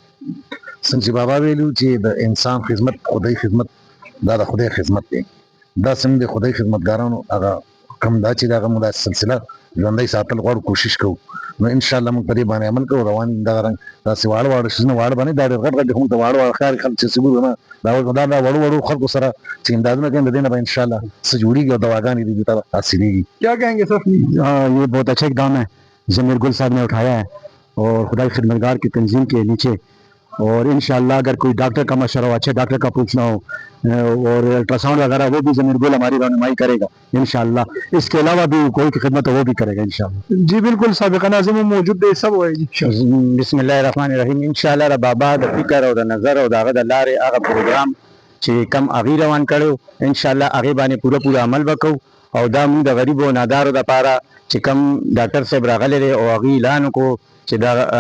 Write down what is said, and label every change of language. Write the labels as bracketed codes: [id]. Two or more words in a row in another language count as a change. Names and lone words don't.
[ps] څنګه چې بابا ویلو چې د انسان خدمت خدای خدمت دا د خدای خدمت دی دا څنګه د خدای خدمتګارانو هغه کم دا چې دغه موږ سلسله ژوندۍ ساتل غواړو کوشش کوو نو انشاءالله موږ په دې باندې عمل کوو روان دغه رنګ داسې واړه شیزونه واړه باندې دا ډېر غټ غټ موږ ته واړه ښکاري خلک چې څه ګورو نه دا وړو خلکو سره چې امدادونه کوي د دې نه به انشاءالله څه جوړېږي او دواګانې دې ته حاصلېږي [ur] کیا کہیں گے صاحب یہ بہت اچھا اقدام ہے ضمیر گل صاحب نے اٹھایا ہے اور خدای خدمتگار کی تنظیم کے نیچے اور انشاءاللہ اگر کوئی ڈاکٹر کا مشورہ ہو اچھے ڈاکٹر کا پوچھنا ہو اور الٹراساؤنڈ وغیرہ وہ بھی ضمیر گل ہماری رہنمائی کرے گا انشاءاللہ اس کے علاوہ بھی کوئی خدمت ہو وہ بھی کرے گا انشاءاللہ [ps] جی بالکل سابقہ ناظم موجود دی سب وایي [ar] بسم الله الرحمن الرحیم [ps] انشاءاللہ د بابا د فکر او د نظر او د هغه د لارې هغه پروګرام چې کم هغې روان کړی انشاءالله هغې باندې پوره عمل وکړو او دا موږ د غریبو او نادارو دپاره چې کم ډاکټر صاحب راغلی دی او هغې اعلان وکړو چې دا